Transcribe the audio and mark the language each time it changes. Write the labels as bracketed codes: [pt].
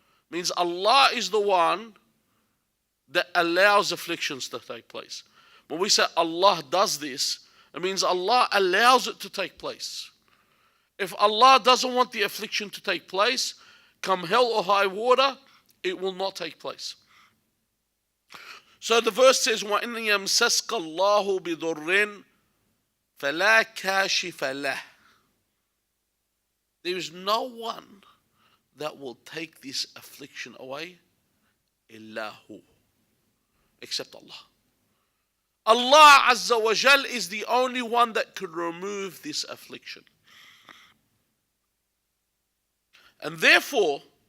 [en] Means Allah is the one that allows afflictions to take place. When we say Allah does this, it means Allah allows it to take place. If Allah doesn't want the affliction to take place, come hell or high water, it will not take place. So the verse says, [ar] وَإِنْ يَمْسَسْكَ اللَّهُ بِضُرٍّ فَلَا كَاشِفَ لَهُ. [en] There is no one that will take this affliction away, [ar] إِلَّا هُ, [en] except Allah. Allah Azza wa Jal is the only one that could remove this affliction. And therefore,